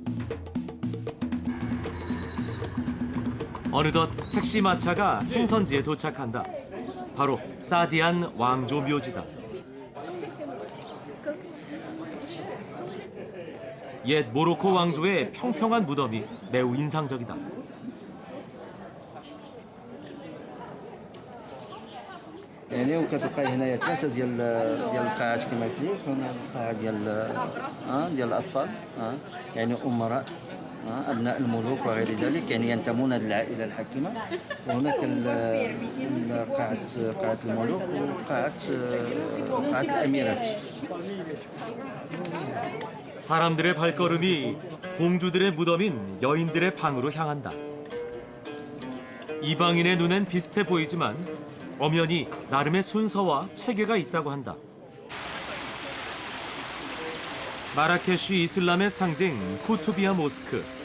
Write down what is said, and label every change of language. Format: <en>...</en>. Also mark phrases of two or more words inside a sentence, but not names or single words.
<ko>어느덧 택시 마차가 행선지에 도착한다. 바로 사디안 왕조 묘지다. 옛 모로코 왕조의 평평한 무덤이 매우 인상적이다.</ko> <ar>يعني وكتلقاي هنايا ثلاثه ديال القاعات كما قلت لك. هنا القاعه ديال الاطفال يعني امراء ابناء الملوك وغير ذلك يعني ينتمون للعائله الحاكمه. وهناك قاعه الملوك وقاعه الاميرات.</ar> <ko>사람들의 발걸음이 공주들의 무덤인 여인들의 방으로 향한다. 이방인의 눈엔 비슷해 보이지만 엄연히 나름의 순서와 체계가 있다고 한다. 마라케쉬 이슬람의 상징 쿠투비아 모스크.</ko>